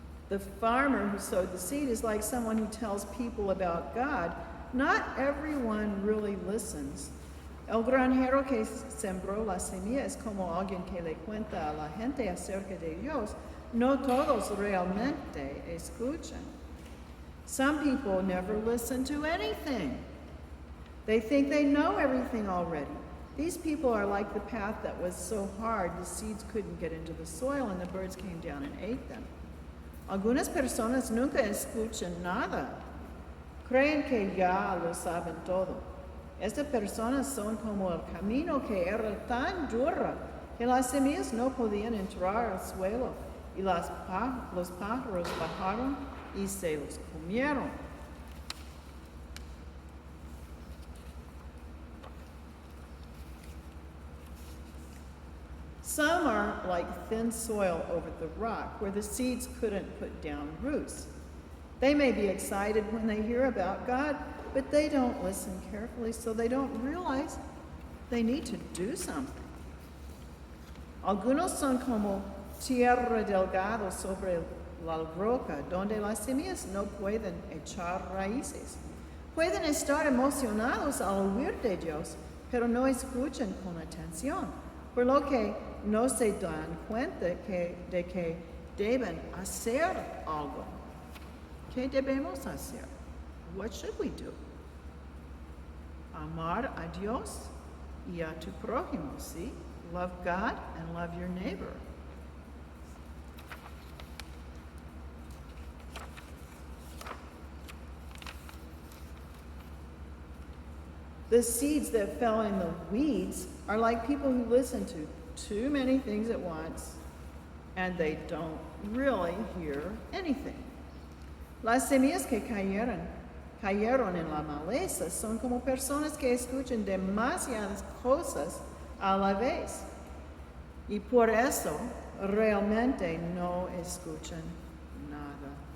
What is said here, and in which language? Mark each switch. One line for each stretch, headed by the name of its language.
English: The farmer who sowed the seed is like someone who tells people about God. Not everyone really listens.
Spanish: El granjero que sembró la semilla es como alguien que le cuenta a la gente acerca de Dios. No todos realmente escuchan.
English: Some people never listen to anything. They think they know everything already. These people are like the path that was so hard the seeds couldn't get into the soil and the birds came down and ate them.
Spanish: Algunas personas nunca escuchan nada. Creen que ya lo saben todo. Estas personas son como el camino que era tan duro que las semillas no podían entrar al suelo y los pájaros bajaron y se los comieron.
English: Some are like thin soil over the rock where the seeds couldn't put down roots. They may be excited when they hear about God, but they don't listen carefully, so they don't realize they need to do something.
Spanish: Algunos son como tierra delgada sobre la roca, donde las semillas no pueden echar raíces. Pueden estar emocionados al oír de Dios, pero no escuchan con atención, por lo que no se dan cuenta de que deben hacer algo. ¿Qué debemos hacer?
English: What should we do?
Spanish: Amar a Dios y a tu prójimo, ¿sí?
English: Love God and love your neighbor. The seeds that fell in the weeds are like people who listen to too many things at once and they don't really hear anything.
Spanish: Las semillas que cayeron en la maleza son como personas que escuchan demasiadas cosas a la vez y por eso realmente no escuchan nada.